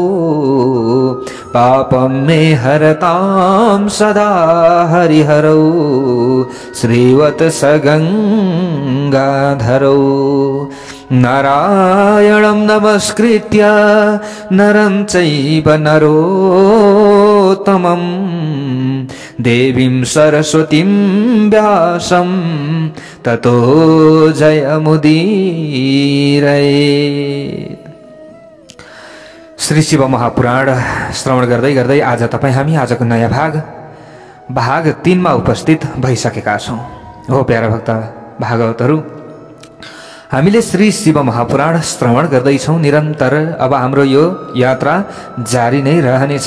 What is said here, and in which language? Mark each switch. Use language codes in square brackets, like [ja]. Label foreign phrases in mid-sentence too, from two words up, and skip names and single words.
[sa] पापं मे हरतां सदा हरिहरौ श्रीवत्स गंगाधरौ नारायणं नमस्कृत्य नरं चैव नरोत्तमं देवीं सरस्वतीं व्यासं ततो जयमुदीरयेत्। [ne] श्री शिव महापुराण श्रवण गर्दै गर्दै आज हामी आजको नयाँ भाग 3 मा उपस्थित भइसकेका छौं। हो प्यारा भक्त भागवतहरू, हामीले श्री शिव महापुराण श्रवण गर्दैछौं निरन्तर। अब हाम्रो यो यात्रा जारी नै रहनेछ।